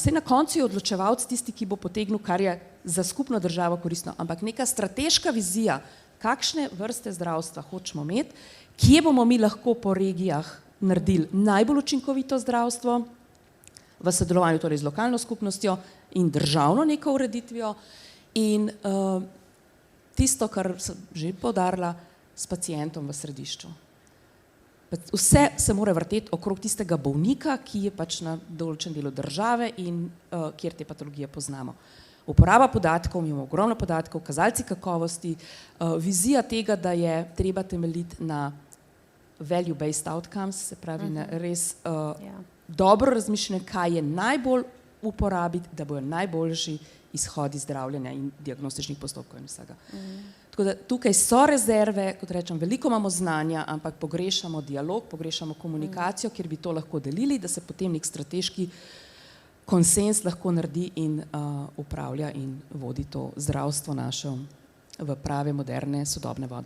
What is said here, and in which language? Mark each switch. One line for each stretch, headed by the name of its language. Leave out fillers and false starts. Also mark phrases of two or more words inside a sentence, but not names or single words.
Slovenian: Vse na koncu je odločevalec tisti, ki bo potegnil, kar je za skupno državo koristno, ampak neka strateška vizija, kakšne vrste zdravstva hočemo imeti, kje bomo mi lahko po regijah naredili najbolj učinkovito zdravstvo, v sodelovanju torej z lokalno skupnostjo in državno neko ureditvijo in tisto, kar sem že poudarila, s pacientom v središču. Vse se mora vrteti okrog tistega bolnika, ki je pač na določen delu države in kjer te patologije poznamo. Uporaba podatkov, imamo ogromno podatkov, kazalci kakovosti, vizija tega, da je treba temeljiti na
English: value-based outcomes,
Slovenian: se pravi na res dobro razmišljanje, kaj je najbolj uporabiti, da bojo najboljši izhodi zdravljenja in diagnostičnih postopkov in vsega. Tako da tukaj so rezerve, kot rečem, veliko imamo znanja, ampak pogrešamo dialog, pogrešamo komunikacijo, kjer bi to lahko delili, da se potem nek strateški konsens lahko naredi in upravlja in vodi to zdravstvo naše v prave, moderne, sodobne vode.